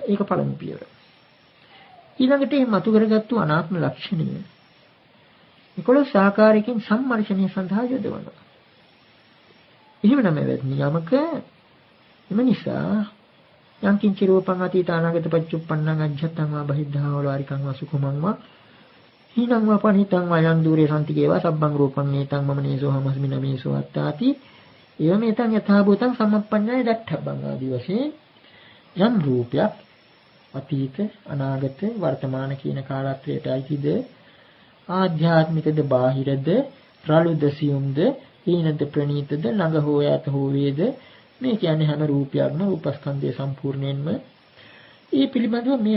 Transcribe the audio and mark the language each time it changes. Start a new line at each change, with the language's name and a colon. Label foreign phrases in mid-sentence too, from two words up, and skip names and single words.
Sinhala: ඒක පළමු පියවර. ඊළඟට මේ මතු කරගත්තු අනාත්ම ලක්ෂණය 11 ආකාරයකින් සම්මර්ෂණය සඳහා යොදවනවා. එහෙමනම් එවත්නි යමක එම නිසා
Pali: යම් කිංච රූපං අතීත අනාගත පච්චුප්පන්නං අජ්ජත්තං වා බහිද්ධා වලාරිකං වා සුඛමං වා හීනං වා පනිතං වා යං දුරේ සම්තිකේවා සබ්බං රූපං නේතං මම නේසෝ හමස්මි නමේසෝ අත්තාති එවමෙතං යථා භූතං සම්මප්පඤ්ඤාය දක්ඛබ්බං
Sinhala: ආදී වශයෙන් යම් රූපයක් අතීත අනාගත වර්තමාන කියන කාලත්‍රයට අයිතිද ආධ්‍යාත්මිකද බාහිරද රළුද සියුම්ද හීනද ප්‍රණීතද ළඟ හෝ ඈත හෝ වේද මේ කියන්නේ හැම රූපයක්ම රූපස්කන්ධය සම්පූර්ණයෙන්ම ඒ පිළිබඳව මේ